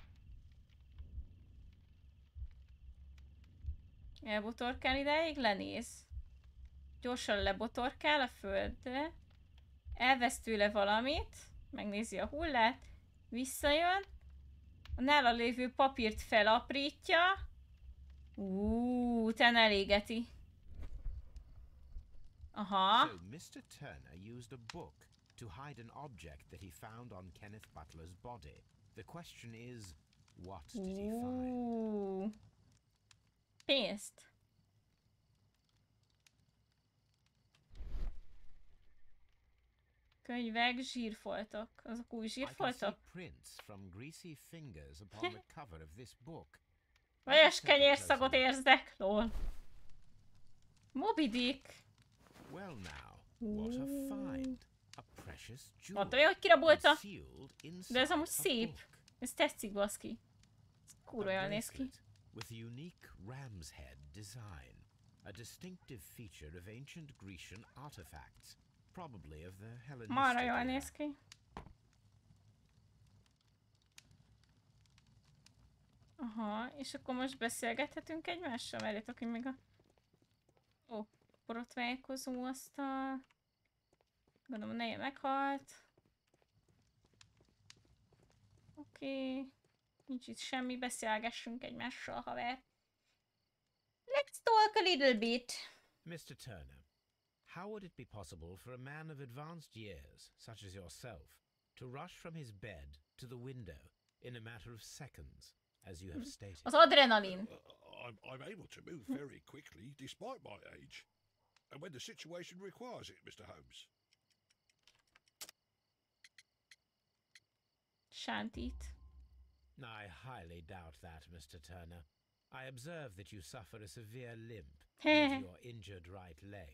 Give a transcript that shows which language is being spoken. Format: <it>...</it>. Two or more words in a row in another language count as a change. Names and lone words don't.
<hu>Elbotorkál ideig, lenéz. Gyorsan lebotorkál a földre. Elvesz tőle valamit. Megnézi a hullát. Visszajön. A nála lévő papírt felaprítja. Utána elégeti. Aha.</hu> <en>So Mr. Turner used a book to hide an object that he found on Kenneth Butler's body. The question is, what did he find?</en> <hu>Pénzt. Könyvek, zsírfoltok. Azok új zsírfoltok? Vajas kenyérszagot érzek, lol. Moby Dick. Mondta, hogy kirabolta. De ez amúgy szép. Ez tetszik, baszki. Ez kurva jól néz ki.</hu> <en>With a unique ram's head design, a distinctive feature of ancient Grecian artifacts, probably of the Hellenistic era.</en> <hu>Marra jól néz ki. Aha, és akkor most beszélgethetünk egymással? Várjátok, hogy még a... Ó, borotválkozó asztal. Gondolom, neje meghalt. Oké. Nincs itt semmi, beszélgessünk egymással, haver.</hu> <en>Let's talk a little bit. Mr. Turner, how would it be possible for a man of advanced years, such as yourself, to rush from his bed to the window in a matter of seconds, as you have stated?</en> <hu>Az adrenalin.</hu> <en>I'm able to move very quickly, despite my age. And when the situation requires it, Mr. Holmes.</en> <hu>Sántít.</hu> <en>I highly doubt that, Mr. Turner. I observe that you suffer a severe limp with your injured right leg.</en>